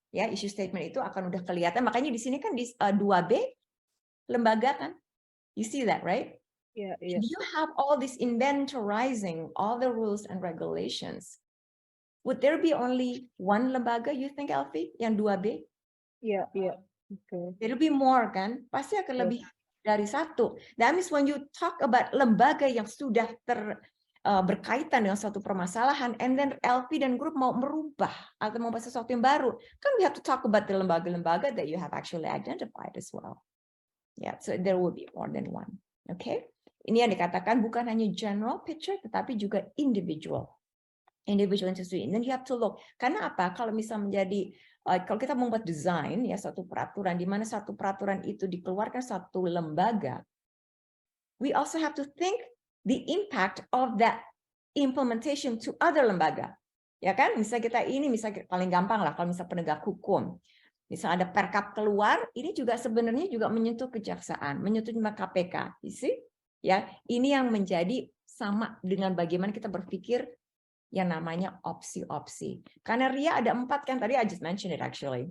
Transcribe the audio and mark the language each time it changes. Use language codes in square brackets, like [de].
[id] Ya, issue statement itu akan udah kelihatan. Makanya di sini kan di 2B, lembaga kan. [en] You see that, right? Yeah. If you have all this inventorizing all the rules and regulations, would there be only one lembaga, you think, Elvi, yang 2B? Yeah. Okay. There will be more, kan? [id] Pasti akan lebih dari satu. [en] That means when you talk about [id] lembaga yang sudah berkaitan dengan suatu permasalahan, [en] and then Elvi [id] dan grup mau merubah atau membuat sesuatu yang baru, kan [en] we have to talk about the lembaga-lembaga that you have actually identified as well. Yeah, so there will be more than one. Okay? [id] Ini yang dikatakan bukan hanya general picture, tetapi juga individual institusi. [en] And then you have to look. [id] Karena apa? Kalau misal menjadi, kalau kita membuat desain, ya satu peraturan, di mana satu peraturan itu dikeluarkan satu lembaga, [en] we also have to think the impact of that implementation to other lembaga. [id] Ya kan? Misalnya kita ini, misalnya paling gampang lah, kalau misal penegak hukum. Misal ada perkap keluar, ini juga sebenarnya juga menyentuh kejaksaan, menyentuh KPK. [en] You see? [id] Ya, ini yang menjadi sama dengan bagaimana kita berpikir yang namanya opsi-opsi. Karena Ria ada 4 kan, tadi [en] I just mentioned it actually.